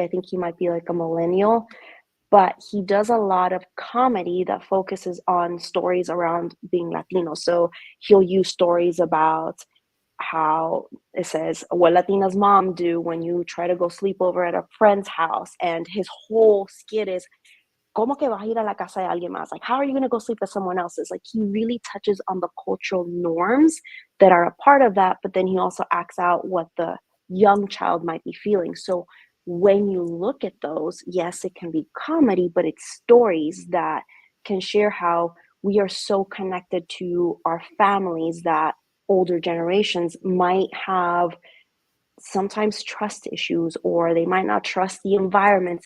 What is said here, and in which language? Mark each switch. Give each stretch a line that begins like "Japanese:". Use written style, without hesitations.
English: I think he might be like a millennial, but he does a lot of comedy that focuses on stories around being Latino. So he'll use stories about how it says, what Latina's mom do when you try to go sleep over at a friend's house. And his whole skit is,
Spanish: ¿Cómo que vas a ir a la casa de alguien más?
English: Like, how are you going to go sleep at someone else's? Like, he really touches on the cultural norms that are a part of that, but then he also acts out what the young child might be feeling. So when you look at those, yes, it can be comedy, but it's stories that can share how we are so connected to our families that older generations might have sometimes trust issues, or they might not trust the environments.